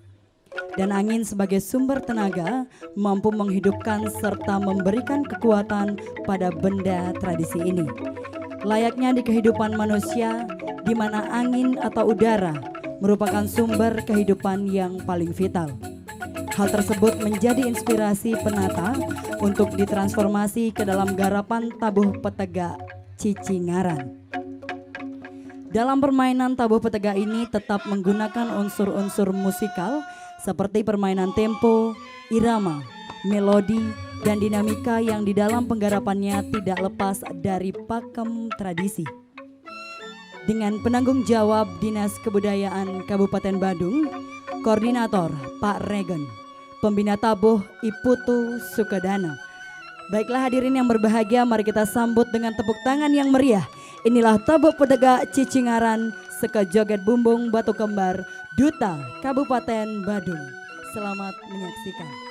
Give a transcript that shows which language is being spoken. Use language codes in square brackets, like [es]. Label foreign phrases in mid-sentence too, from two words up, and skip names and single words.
[id] Dan angin sebagai sumber tenaga mampu menghidupkan serta memberikan kekuatan pada benda tradisi ini. Layaknya di kehidupan manusia, di mana angin atau udara merupakan sumber kehidupan yang paling vital. Hal tersebut menjadi inspirasi penata untuk ditransformasi ke dalam garapan tabuh petegak Cicingaran. Dalam permainan tabuh petegak ini tetap menggunakan unsur-unsur musikal seperti permainan tempo, irama, melodi, dan dinamika yang di dalam penggarapannya tidak lepas dari pakem tradisi. Dengan penanggung jawab Dinas Kebudayaan Kabupaten Badung, Koordinator Pak Regen, Pembina Tabuh Iputu Sukedana. Baiklah hadirin yang berbahagia, mari kita sambut dengan tepuk tangan yang meriah. Inilah tabuh petegak Cicingaran, Sekejoget Bumbung Batu Kembar, Duta Kabupaten Badung. Selamat menyaksikan.